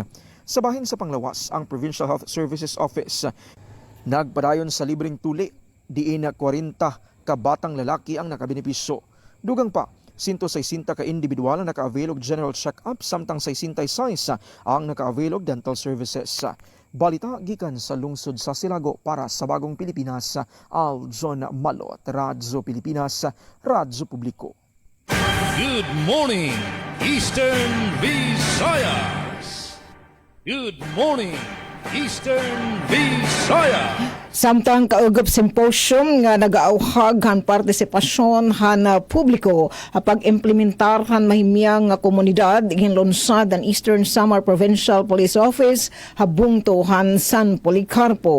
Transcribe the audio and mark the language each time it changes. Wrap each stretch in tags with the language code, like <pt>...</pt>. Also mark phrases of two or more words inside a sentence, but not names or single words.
<ceb>Sa bahin sa panglawas, ang Provincial Health Services Office nagpadayon sa libreng tuli diin 40 ka batang lalaki ang nakabenepisyo. Dugang pa, 160 ka individual ang naka-avail og</ceb> <en>general check-up</en> <ceb>samtang 66 ang naka-avail og</ceb> <en>dental services.</en> <ceb>Balita gikan sa lungsod sa Silago para sa Bagong Pilipinas, Aljon Malot, Radyo Pilipinas, Radyo Publiko.</ceb> <en>Good morning, Eastern Visayas. Good morning, Eastern Visayas.</en> <war>Samtang kaugap symposium nga nagaauhag han partisipasyon han publiko apag implementar han mahimyang nga komunidad hinlunsad ang Eastern Samar Provincial Police Office habungto han San Policarpo.</war>